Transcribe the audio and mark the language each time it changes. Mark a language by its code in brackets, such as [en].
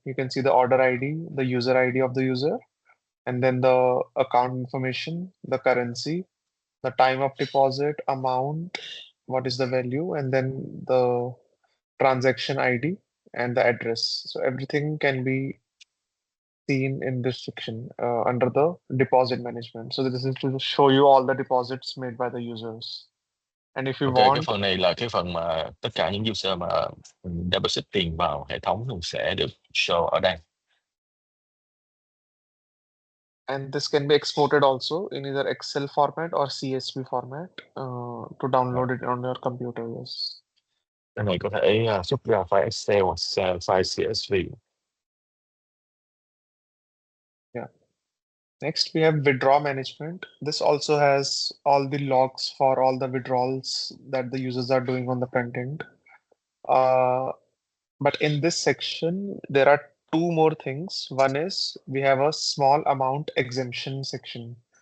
[en] You can see the order ID, the user ID of the user, and then the account information, the currency, the time of deposit, amount, what is the value, and then the transaction ID and the address. So everything can be seen in this section under the deposit management. So this is to show you all the deposits made by the users. And if you [vi] Ok, cái [en] want, [vi] phần này là cái phần mà tất cả những user mà deposit tiền vào hệ thống thì sẽ được show ở đây. [en] and this can be exported also in either Excel format or CSV format to download it on your computer. Yes. [vi] Cái này có thể xuất ra file Excel hoặc file CSV. [en] Yeah. Next, we have withdraw management. This also has all the logs for all the withdrawals that the users are doing on the front end. But in this section, there are two more things. One is we have a small amount exemption section.